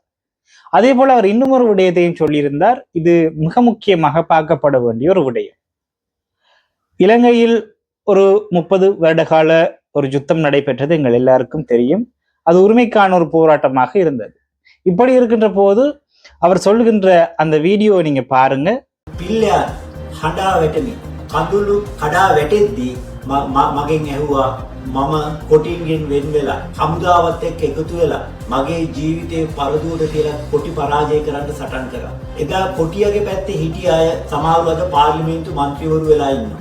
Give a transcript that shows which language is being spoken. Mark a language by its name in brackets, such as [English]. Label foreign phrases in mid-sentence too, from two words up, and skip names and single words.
[Tamil] அதே போல அவர் இன்னும் ஒரு விடயத்தையும் சொல்லியிருந்தார். இது மிக முக்கியமாக பார்க்கப்பட வேண்டிய ஒரு விடயம். இலங்கையில் ஒரு 30 வருட கால ஒரு யுத்தம் நடைபெற்றது எங்கள் எல்லாருக்கும் தெரியும். அது உரிமைக்கான ஒரு போராட்டமாக இருந்தது. இப்படி இருக்கின்ற போது அவர் சொல்லுகின்ற அந்த வீடியோ நீங்க பாருங்க. [Sinhala] පිල්ලයන් හඬා වැටෙමි. කඳුළු කඩා වැටෙද්දී මගෙන් ඇහුවා මම කොටින්ගෙන් වෙන් වෙලා හමුදාවත් එක්ක එකතු වෙලා මගේ ජීවිතේ පරදුවට තියලා කොටි පරාජය කරන්න සටන් කරා. එදා කොටියගේ පැත්තේ හිටිය අය සමහරව අද පාර්ලිමේන්තු මන්ත්‍රීවරු වෙලා ඉන්නවා.